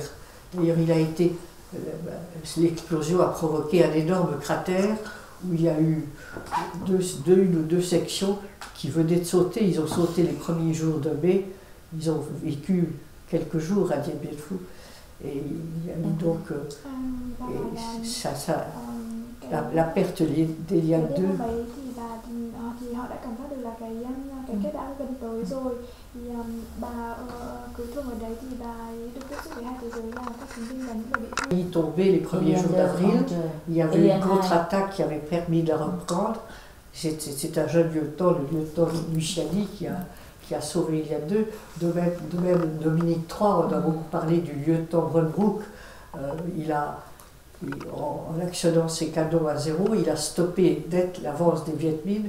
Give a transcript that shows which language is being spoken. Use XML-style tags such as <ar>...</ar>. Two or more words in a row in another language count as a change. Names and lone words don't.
<fr>D'ailleurs, l'explosion a provoqué un énorme cratère où il y a eu une ou deux sections qui venaient de sauter. Ils ont sauté les premiers jours de mai. Ils ont vécu quelques jours à Dien Bien Phu. Et il y a eu donc la perte des liens d'eux.</fr> <vi>Thì họ đã cảm giác được là cái kết đã gần tới rồi. Thì bà cứu thương ở đấy thì bà ấy được tiếp xúc với hai thế giới là các chiến binh và những người bị thương.</vi> <fr>Ils tombaient les premiers jours d'avril. Il y avait une contre-attaque qui avait permis de la reprendre. C'est un jeune lieutenant, le lieutenant Luciani, qui a sauvé Lian 2. De même Dominique III, on a beaucoup parlé du lieutenant Brunbrook. En actionnant ses canons à zéro, il a stoppé net l'avance des Viet Minh.</fr>